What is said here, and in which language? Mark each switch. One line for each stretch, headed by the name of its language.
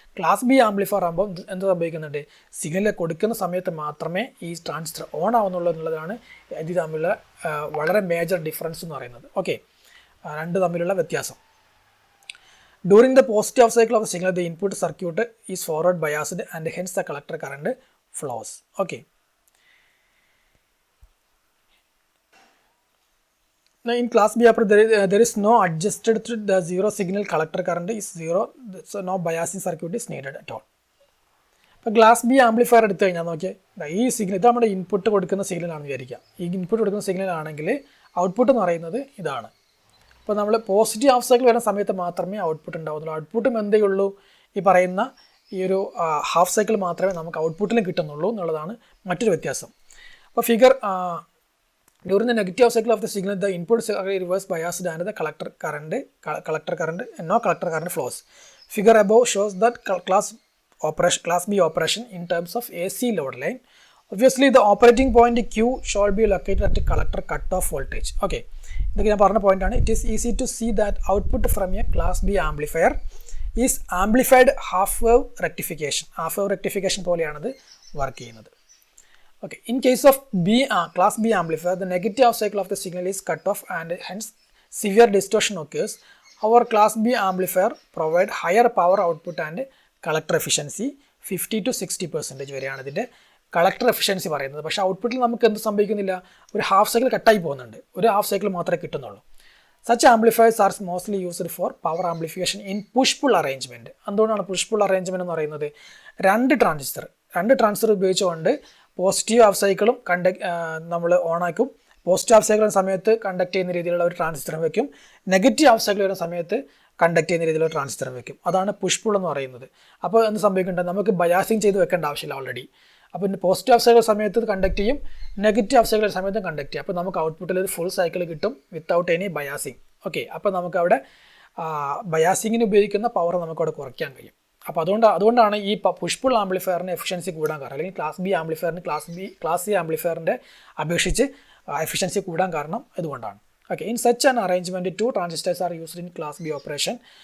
Malayalam: Class B amplifier ആകുമ്പോൾ എന്ത് സംഭവിക്കുന്നുണ്ട്, സിഗ്നൽ കൊടുക്കുന്ന സമയത്ത് മാത്രമേ ഈ ട്രാൻസിസ്റ്റർ ഓൺ ആവുന്നുള്ളൂ എന്നുള്ളതാണ് ഇത് തമ്മിലുള്ള വളരെ മേജർ ഡിഫറൻസ് എന്ന് പറയുന്നത്.
English: okay,
Malayalam: രണ്ട് തമ്മിലുള്ള വ്യത്യാസം.
English: During the positive half cycle of the signal the input circuit is forward biased and hence the collector current flows. Okay, now in class B there is no adjusted to the zero signal collector current is zero, so no biasing circuit is needed at all.
Malayalam: അപ്പോൾ class B amplifier എടുത്തു കഴിഞ്ഞാൽ നോക്കിയാൽ ഈ signal ഇത് നമ്മുടെ input കൊടുക്കുന്ന സിഗ്നലാണെന്ന് വിചാരിക്കുക. ഈ ഇൻപുട്ട് കൊടുക്കുന്ന സിഗ്നൽ ആണെങ്കിൽ ഔട്ട്പുട്ട് എന്ന് പറയുന്നത് ഇതാണ്. അപ്പോൾ നമ്മൾ പോസിറ്റീവ് ഹാഫ് സൈക്കിൾ വരുന്ന സമയത്ത് മാത്രമേ ഔട്ട്പുട്ട് ഉണ്ടാവുന്നുള്ളൂ. ഔട്ട്പുട്ടും എന്തേ ഉള്ളൂ, ഈ പറയുന്ന ഈ ഒരു ഹാഫ് സൈക്കിൾ മാത്രമേ നമുക്ക് ഔട്ട്പുട്ടിലും കിട്ടുന്നുള്ളൂ എന്നുള്ളതാണ് മറ്റൊരു വ്യത്യാസം.
English: അപ്പോൾ figure during the negative cycle of the signal, the input is reverse biased and the collector current no collector current flows. Figure above shows that class B operation in terms of AC load line. Obviously, the operating point Q shall be located at the collector cutoff voltage. Okay, it is easy to see that output from a class B amplifier is amplified half wave rectification. Half wave rectification
Malayalam: പോലെയാണ് work ചെയ്യുന്നത്.
English: Okay, in case of class B amplifier, the negative half cycle of the signal is cut off and hence severe distortion occurs. Our class B amplifier provide higher power output and collector efficiency 50 to 60%
Malayalam: വരെയാണ് ഇതിൻ്റെ collector efficiency പറയുന്നത്. പക്ഷേ ഔട്ട്പുട്ടിൽ നമുക്ക് എന്ത് സംഭവിക്കുന്നില്ല, ഒരു half cycle കട്ടായി പോകുന്നുണ്ട്, ഒരു ഹാഫ് സൈക്കിൾ മാത്രമേ കിട്ടുന്നുള്ളൂ.
English: Such amplifiers are mostly used for power amplification in push-pull arrangement.
Malayalam: എന്തുകൊണ്ടാണ് push-pull arrangement എന്ന് പറയുന്നത്, രണ്ട് ട്രാൻസിസ്റ്റർ ഉപയോഗിച്ചുകൊണ്ട് പോസിറ്റീവ് ഹാഫ് സൈക്കിളും നമ്മൾ ഓണാക്കും. പോസിറ്റീവ് ഹാഫ് സൈക്കിൾ വരുന്ന സമയത്ത് കണ്ടക്ട് ചെയ്യുന്ന രീതിയിലുള്ള ഒരു ട്രാൻസിസ്റ്റർ വയ്ക്കും, നെഗറ്റീവ് ഹാഫ് സൈക്കിൾ വരുന്ന സമയത്ത് കണ്ടക്ട് ചെയ്യുന്ന രീതിയിലുള്ള ട്രാൻസിസ്റ്റർ വയ്ക്കും. അതാണ് പുഷ് പുൾ എന്ന് പറയുന്നത്. അപ്പോൾ എന്ത് സംഭവിക്കുന്നുണ്ട്, നമുക്ക് ബയാസിങ് ചെയ്ത് വെക്കേണ്ട ആവശ്യമില്ല ഓൾറെഡി. അപ്പോൾ പോസിറ്റീവ് ഹാഫ് സൈക്കിൾ സമയത്ത് കണ്ടക്ട് ചെയ്യും, നെഗറ്റീവ് ഹാഫ് സൈക്കിൾ സമയത്ത് കണ്ടക്ട് ചെയ്യും. അപ്പോൾ നമുക്ക് ഔട്ട്പുട്ടിൽ ഒരു ഫുൾ സൈക്കിൾ കിട്ടും
English: Without any biasing.
Malayalam: ഓക്കെ, അപ്പോൾ നമുക്ക് ബയാസിങ്ങിന് ഉപയോഗിക്കുന്ന പവർ നമുക്കവിടെ കുറയ്ക്കാൻ കഴിയും. അപ്പോൾ അതുകൊണ്ടാണ് ഈ പുഷ് പുൾ ആംപ്ലിഫയറിന് എഫിഷ്യൻസി കൂടാൻ കാരണം, അല്ലെങ്കിൽ ക്ലാസ് ബി ആംപ്ലിഫയറിന് ക്ലാസ് സി ആംപ്ലിഫയറിൻ്റെ അപേക്ഷിച്ച് എഫിഷ്യൻസി കൂടാൻ കാരണം ഇതുകൊണ്ടാണ്.
English: Okay, in such an arrangement, two transistors are used in class B operation.